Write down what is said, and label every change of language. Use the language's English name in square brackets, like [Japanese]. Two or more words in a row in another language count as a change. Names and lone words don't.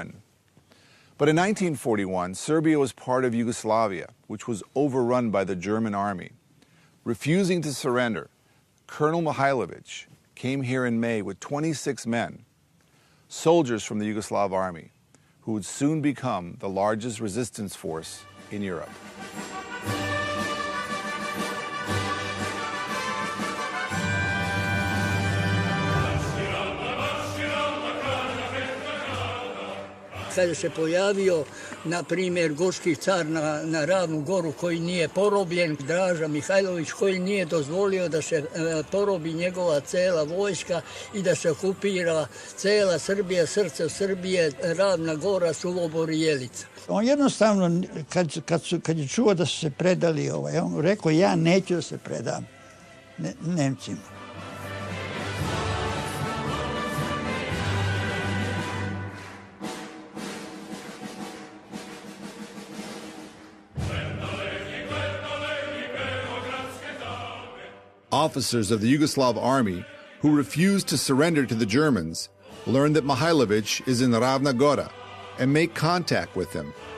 [English] But in 1941, Serbia was part of Yugoslavia, which was overrun by the German army. Refusing to surrender, Colonel Mihailović came here in May with 26 men, soldiers from the Yugoslav army, who would soon become the largest resistance force in Europe. [Serbian] Kada se pojavio, na primjer, gorski car na Ravnu Goru koji nije porobljen, Draža Mihajlović koji nije dozvolio da se porobi njegova cela vojska i da se okupira cela Srbija, srce Srbije, Ravna Gora, Sulobor i Jelica. On jednostavno, kad je čuo da su se predali, on rekao ja neću da se predam Nemcima. [English] Officers of the Yugoslav army who refused to surrender to the Germans learn that Mihailović is in Ravna Gora and make contact with him.